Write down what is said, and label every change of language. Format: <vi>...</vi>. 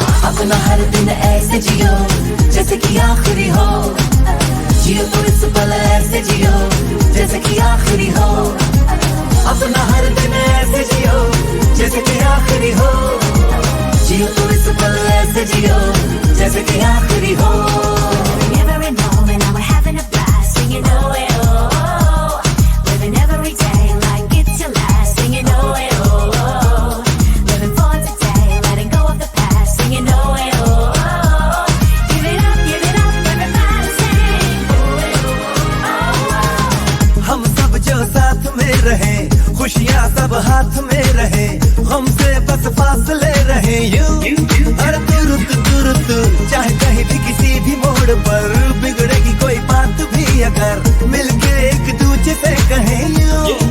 <hi>अपना हर दिन ऐसे जियो जैसे कि आखिरी हो, जियो तो इस पल ऐसे जियो जैसे कि आखिरी हो। अपना हर दिन ऐसे जियो जैसे कि आखिरी हो, जियो तो इस पल ऐसे जियो जैसे कि आखिरी हो।</hi> <en>Every moment now we're having a blast, singing oh eh, oh oh. Living every day like it's your last, singing oh eh, oh oh. Living for today, letting go of the past, singing oh eh, oh oh. Give it up, everybody sing oh eh, oh oh.</en> <hi>हम सब जो साथ में रहे, खुशियाँ सब हाथ में रहे, हमसे बस फासले रहे यूं। हर तुरंत तुरंत चाहे कहीं भी किसी भी मोड़ पर, बिगड़ेगी कोई बात भी अगर मिलके एक दूजे से कहें यूं।</hi>